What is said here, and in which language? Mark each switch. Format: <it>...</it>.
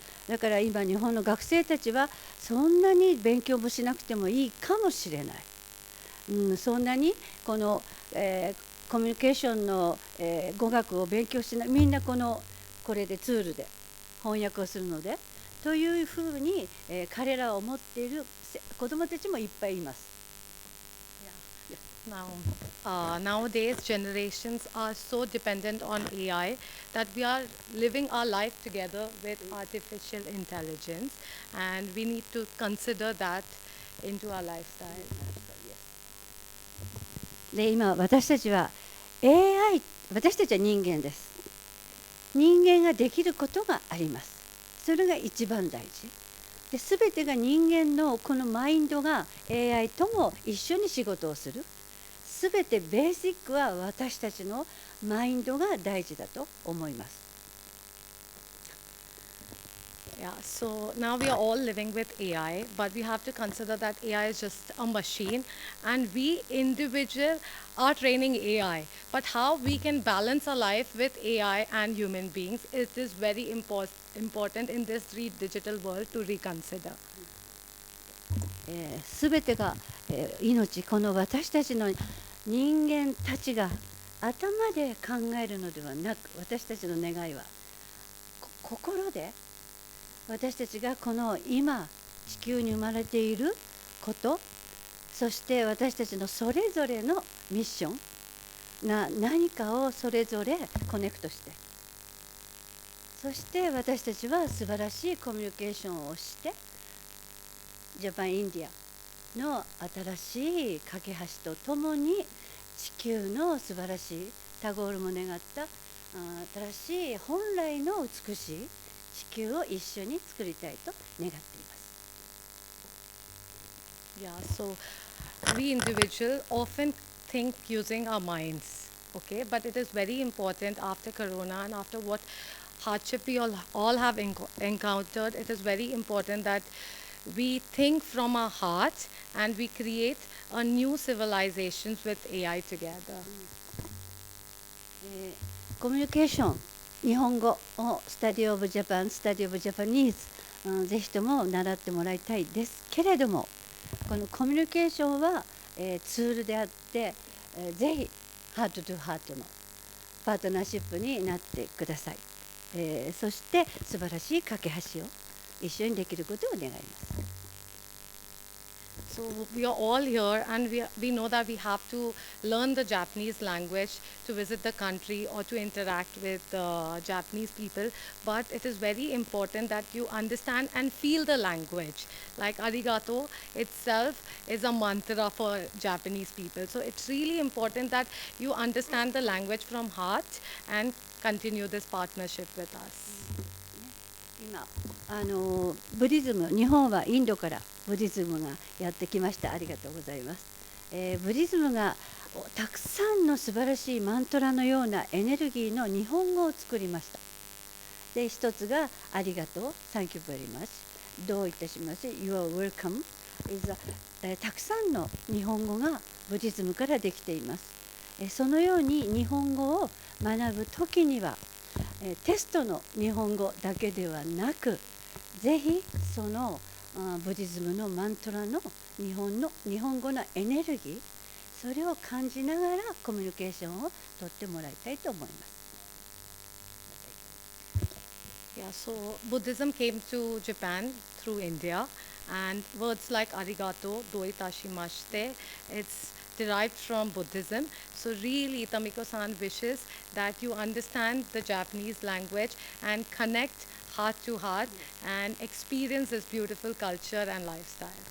<ja>だから今日本の学生たちはそんなに勉強もしなくてもいいかもしれない、そんなにこの、コミュニケーションの、語学を勉強しない、みんなこれでツールで翻訳をするのでというふうに、彼らは思っている子どもたちもいっぱいいます。</ja> <en>Now, nowadays, generations are so dependent on AI that we are living our life together with artificial intelligence, and we need to consider that into our lifestyle.</en> <ja>で今私たちは AI、 私たちは人間です。人間ができることがあります。それが一番大事で、全てが人間のこのマインドが AI とも一緒に仕事をする。全てベーシックは私たちのマインドが大事だと思います。</ja> <en>Yeah, so now we are all living with AI, but we have to consider that AI is just a machine, and we individual are training AI. But how we can balance our life with AI and human beings, it is very important in this digital world to reconsider.</en> <ja>全てが、命、この私たちの人間たちが頭で考えるのではなく、私たちの願いは心で、私たちがこの今地球に生まれていること、そして私たちのそれぞれのミッションが何かをそれぞれコネクトして、そして私たちは素晴らしいコミュニケーションをして、ジャパン・インディアの新しい架け橋とともに地球の素晴らしいタゴールも願った新しい本来の美しい地球を一緒に作りたいと願っています。</ja> <en>Yeah, so we individuals often think using our minds, okay? But it is very important after Corona and after what hardship we all have encountered, it is very important that we think from our heart and we create a new civilizations with AI together.</en> <ja>コミュニケーション、日本語をスタディオブジャパン、スタディオブジャパニーズ、ぜひとも習ってもらいたいですけれども、このコミュニケーションは、ツールであって、ぜひハートトゥハートのパートナーシップになってください。そして素晴らしい架け橋を一緒にできることを願います。</ja> <en>So we are all here and we know that we have to learn the Japanese language to visit the country or to interact with Japanese people. But it is very important that you understand and feel the language. Like arigato itself is a mantra for Japanese people. So it's really important that you understand the language from heart and continue this partnership with us.</en> <ja>今ブディズム、日本はインドからブディズムがやってきました。ありがとうございます。ブディズムがたくさんの素晴らしいマントラのようなエネルギーの日本語を作りました。で、一つがありがとう、</ja> <en>Thank you very much、</en> <ja>どういたします、</ja> <en>You are welcome is a、</en> <ja>たくさんの日本語がブディズムからできています。そのように日本語を学ぶときにはテストの日本語だけではなく、ぜひそのブディズムのマントラの日本語のエネルギー、それを感じながらコミュニケーションをとってもらいたいと思います。</ja> <en>Yeah, so Buddhism came to Japan through India, and words like arigato, doitashimashite, it's derived from Buddhism. So really, Tamiko-san wishes that you understand the Japanese language and connect heart to heart and experience this beautiful culture and lifestyle.</en>